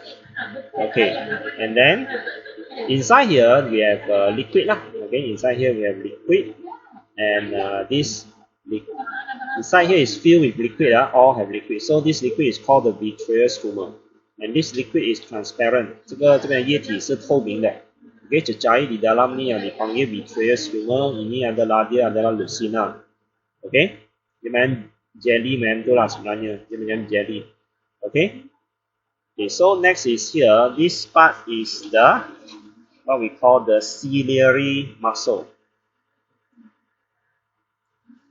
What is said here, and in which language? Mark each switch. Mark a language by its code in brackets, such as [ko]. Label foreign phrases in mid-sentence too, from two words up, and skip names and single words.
[en] Okay, and then inside here we have liquid. Okay, inside here we have liquid, and this inside here is filled with liquid. All have liquid. So this liquid is called the vitreous humor, and this liquid is transparent. [zh] 这个液体是透明的。 [ms] Okay, cecair di dalam ni yang dipanggil [en] vitreous humor, [ms] ini adalah dia adalah lucina. Okay, dia macam jelly macam tu lah sebenarnya. Dia macam jelly. [en] Okay. Okay, so next is here. This part is the what we call the ciliary muscle.